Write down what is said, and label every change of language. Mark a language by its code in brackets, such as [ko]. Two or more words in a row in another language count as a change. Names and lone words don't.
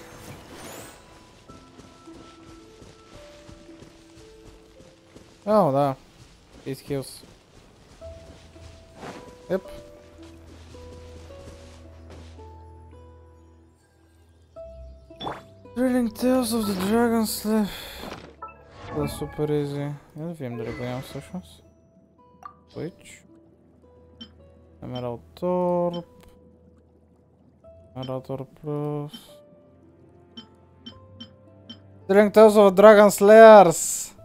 [bg] О, да. [en] Ace Hills. Yep. Thrilling Tales of the Dragon Slayer. [bg] Това е супер изи. Я да видим дали го нямам всъщност. [en] Switch. Emerald Torp. Emerald Torp Plus. Thrilling Tales of the Dragon Slayers.